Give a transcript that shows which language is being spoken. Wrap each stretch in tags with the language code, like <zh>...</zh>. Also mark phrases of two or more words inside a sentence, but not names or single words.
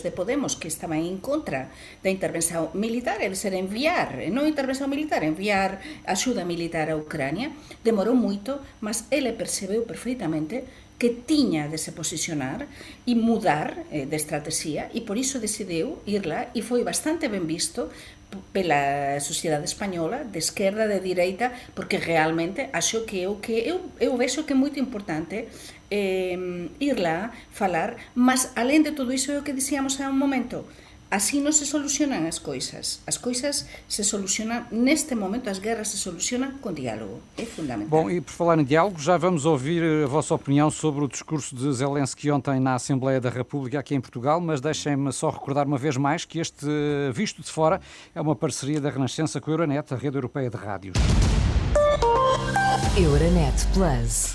<gl>de Podemos que estaban en contra da intervención militar, é ser enviar, non intervención militar, enviar axuda militar a Ucrania, demorou moito, mas ele percebeu perfeitamente que tiña de se posicionar e mudar de estrategia e por iso decidiu ir lá e foi bastante ben visto pela sociedade española, de esquerda, de direita, porque realmente acho que eu vexo que é moito importante ir lá, falar, mas além de todo iso é o que dicíamos há un momento, así non se solucionan as coisas se solucionan neste momento, as guerras se solucionan con diálogo, é fundamental.</gl> <pt>Bom, e por falar em diálogo, já vamos ouvir a vossa opinião sobre o discurso de Zelensky ontem na Assembleia da República aqui em Portugal, mas deixem-me só recordar uma vez mais que este Visto de Fora é uma parceria da Renascença com a Euronet, a rede europeia de rádios. Euronet Plus.</pt>